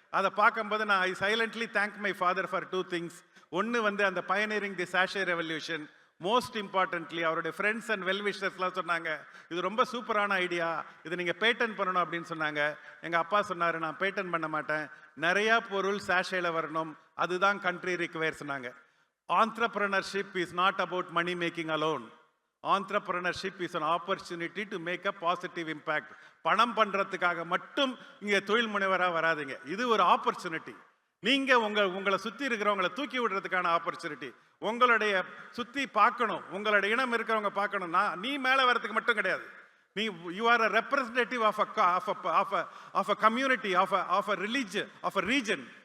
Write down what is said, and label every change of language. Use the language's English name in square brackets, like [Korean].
[Tamil] அதை பார்க்கும்போது நான் [English] I silently thank my father for 2 things. [Tamil] ஒன்று வந்து அந்த [English] pioneering the sachet revolution, most importantly [Tamil] அவருடைய ஃப்ரெண்ட்ஸ் அண்ட் வெல்விஷர்ஸ்லாம் சொன்னாங்க, இது ரொம்ப சூப்பரான ஐடியா, இது நீங்கள் பேட்டன் பண்ணணும் அப்படின்னு சொன்னாங்க. எங்கள் அப்பா சொன்னார், நான் பேட்டன் பண்ண மாட்டேன், நிறையா பொருள் சாஷேல வரணும், அதுதான் [English] country requires [Tamil] சொன்னாங்க. [English] Entrepreneurship is not about money making alone. Entrepreneurship is an opportunity to make a positive impact. [Tamil] பணம் பண்றதுக்காக மட்டும் இங்க தொழில் முனைவரா வராதீங்க, இது ஒரு ஆப்பர்ச்சுனிட்டி. நீங்க உங்களை சுத்தி இருக்கிறவங்களை தூக்கி விடுறதுக்கான ஆப்பர்ச்சுனிட்டி. உங்களுடைய சுத்தி பார்க்கணும், உங்களுடைய இனம் இருக்கிறவங்க பார்க்கணும்னா நீ மேல வரதுக்கு மட்டும் கிடையாது. நீ [English] You are a representative of a community, of a religion, of a region.